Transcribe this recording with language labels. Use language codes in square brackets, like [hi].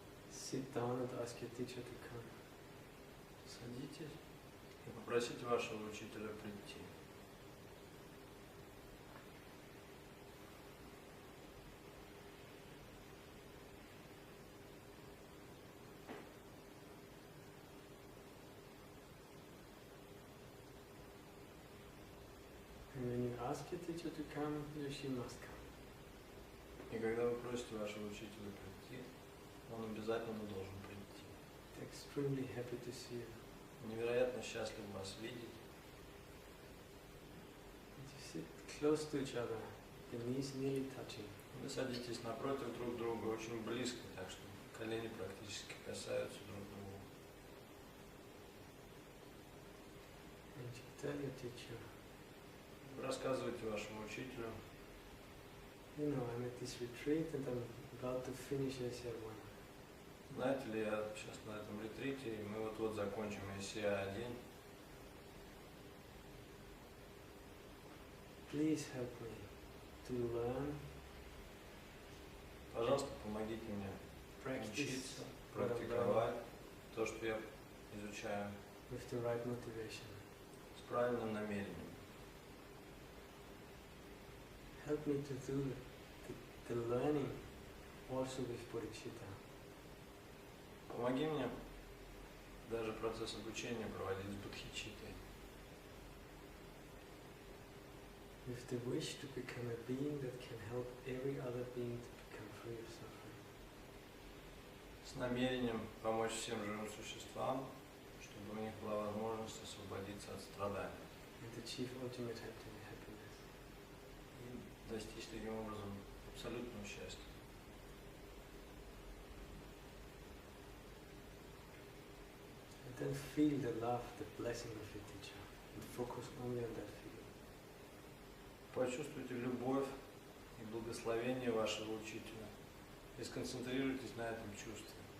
[en] Sit down and ask your teacher to come. [ru] Садитесь и попросите вашего учителя прийти. [en] And when you ask your teacher to come, he or she must come. [ru] И когда вы просите вашего учителя прийти, он обязательно должен прийти. [en] They're extremely happy to see you. [ru] Невероятно счастлив вас видеть. [en] And you sit close to each other, the knees nearly touching. [ru] Вы садитесь напротив друг друга очень близко, так что колени практически касаются друг друга. [en] And you tell your teacher, [ru] Вы рассказываете вашему учителю: [en] you know, I'm at this retreat and I'm about to finish ACI 1. [ru] знаете ли, я сейчас на этом ретрите, и мы вот-вот закончим ACI 1. [en] Please help me to learn, [ru] Пожалуйста, помогите мне [en] practice [ru] учиться, [en] what I've learned [ru] практиковать то, что я изучаю, [en] with the right motivation. [ru] с правильным намерением. [en] Help me to do the learning also with bodhicitta. [ru] Помоги мне даже процесс обучения проводить с бодхичиттой, [en] With the wish to become a being that can help every other being to become free of suffering. [ru] с намерением помочь всем живым существам, чтобы у них была возможность освободиться от страданий [en] And achieve ultimate happiness. [ru] и достичь таким образом абсолютного счастья. [en] And then feel the love, the blessing of your teacher. And focus only on that feeling. [ru] Почувствуйте любовь и благословение вашего учителя и сконцентрируйтесь на этом чувстве.